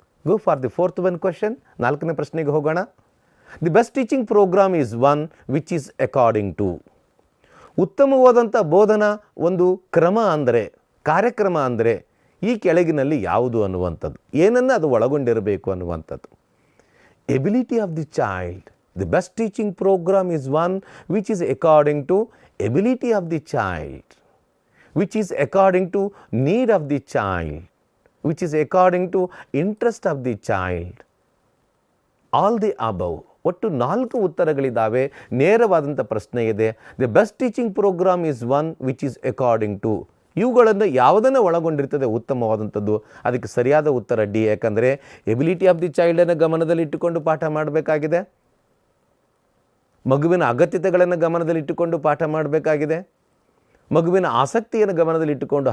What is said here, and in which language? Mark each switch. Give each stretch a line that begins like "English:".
English: Go for the 4th one question.
Kannada: 4ನೇ ಪ್ರಶ್ನೆಗೆ ಹೋಗೋಣ.
English: The best teaching programme is one which is according to.
Kannada: ಉತ್ತಮವಾದಂಥ ಬೋಧನಾ ಒಂದು ಕ್ರಮ ಅಂದರೆ, ಕಾರ್ಯಕ್ರಮ ಅಂದರೆ ಈ ಕೆಳಗಿನಲ್ಲಿ ಯಾವುದು ಅನ್ನುವಂಥದ್ದು, ಏನನ್ನು ಅದು ಒಳಗೊಂಡಿರಬೇಕು ಅನ್ನುವಂಥದ್ದು.
English: Ability of the child. The best teaching programme is one which is according to ability of the child, which is according to need of the child, which is according to interest of the child. All the above
Kannada: ಒಟ್ಟು 4 ಉತ್ತರಗಳಿದ್ದಾವೆ. ನೇರವಾದಂಥ ಪ್ರಶ್ನೆ ಇದೆ.
English: The best teaching programme is one which is according to.
Kannada: ಇವುಗಳನ್ನು ಯಾವುದನ್ನು ಒಳಗೊಂಡಿರ್ತದೆ ಉತ್ತಮವಾದಂಥದ್ದು. ಅದಕ್ಕೆ ಸರಿಯಾದ ಉತ್ತರ D. ಯಾಕಂದರೆ
English: ability of the ಚೈಲ್ಡನ್ನು
Kannada: ಗಮನದಲ್ಲಿಟ್ಟುಕೊಂಡು ಪಾಠ ಮಾಡಬೇಕಾಗಿದೆ, ಮಗುವಿನ ಅಗತ್ಯತೆಗಳನ್ನು ಗಮನದಲ್ಲಿಟ್ಟುಕೊಂಡು ಪಾಠ ಮಾಡಬೇಕಾಗಿದೆ, ಮಗುವಿನ ಆಸಕ್ತಿಯನ್ನು ಗಮನದಲ್ಲಿಟ್ಟುಕೊಂಡು.